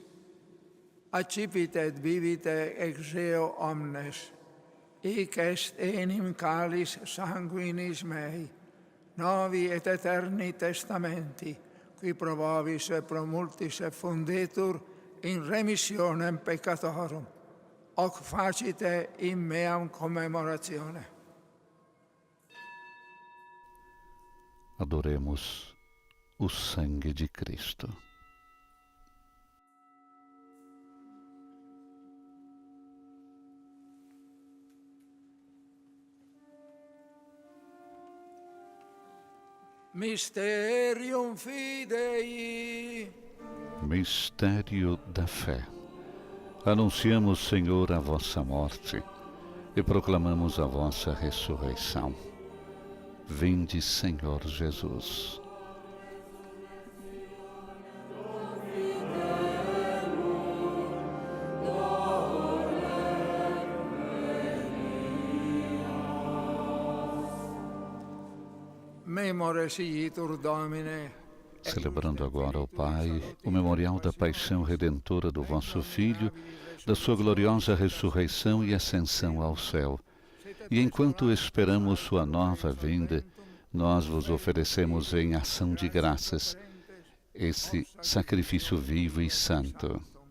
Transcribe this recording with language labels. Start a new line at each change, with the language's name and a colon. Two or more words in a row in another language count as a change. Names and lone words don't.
Latin: Accipit et vivite ex eo omnes, hic est enim calis sanguinis mei, novi et eterni testamenti, qui pro vobis et pro multis effunditur in remissionem peccatorum. Hoc facite in meam commemoratione.
Portuguese: Adoremos o sangue de Cristo.
Latin: Mysterium Fidei.
Portuguese: Mistério da fé. Anunciamos, Senhor, a vossa morte e proclamamos a vossa ressurreição. Vinde, Senhor Jesus.
Latin: Memores igitur Domine.
Portuguese: Celebrando agora, ó Pai, o memorial da paixão redentora do vosso Filho, da sua gloriosa ressurreição e ascensão ao céu. E enquanto esperamos sua nova vinda, nós vos oferecemos em ação de graças esse sacrifício vivo e santo.